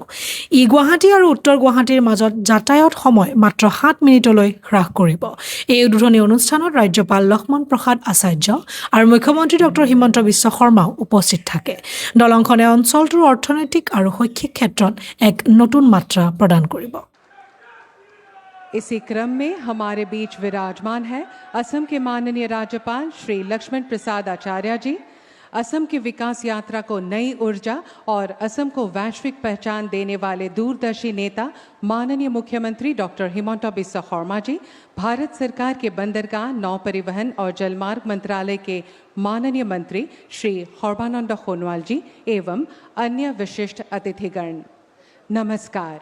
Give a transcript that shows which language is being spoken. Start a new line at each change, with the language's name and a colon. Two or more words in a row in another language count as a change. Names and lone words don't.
Assamese: ই গুৱাহাটী আৰু উত্তৰ গুৱাহাটীৰ মাজত যাতায়াত সময় মাত্ৰ ৭ মিনিটলৈ হ্ৰাস কৰিব। এই উদ্বোধনী অনুষ্ঠানত ৰাজ্যপাল লক্ষ্মণ প্ৰসাদ আচাৰ্য আৰু মুখ্যমন্ত্ৰী ডক্টৰ হিমন্ত বিশ্ব শৰ্মাও উপস্থিত থাকে। দলংখনে অঞ্চলটোৰ অৰ্থনৈতিক আৰু শৈক্ষিক ক্ষেত্ৰত এক নতুন মাত্रा প্ৰদান কৰিব।
Hindi: इसी क्रम में हमारे बीच विराजमान है असम के माननीय राज्यपाल श्री लक्ष्मण प्रसाद आचार्य जी। असम की विकास यात्रा को नई ऊर्जा और असम को वैश्विक पहचान देने वाले दूरदर्शी नेता माननीय मुख्यमंत्री डॉक्टर हिमंत बिस्व शर्मा जी, भारत सरकार के बंदरगाह, नौ परिवहन और जलमार्ग मंत्रालय के माननीय मंत्री श्री सर्बानंद सोनोवाल जी एवं अन्य विशिष्ट अतिथिगण, नमस्कार।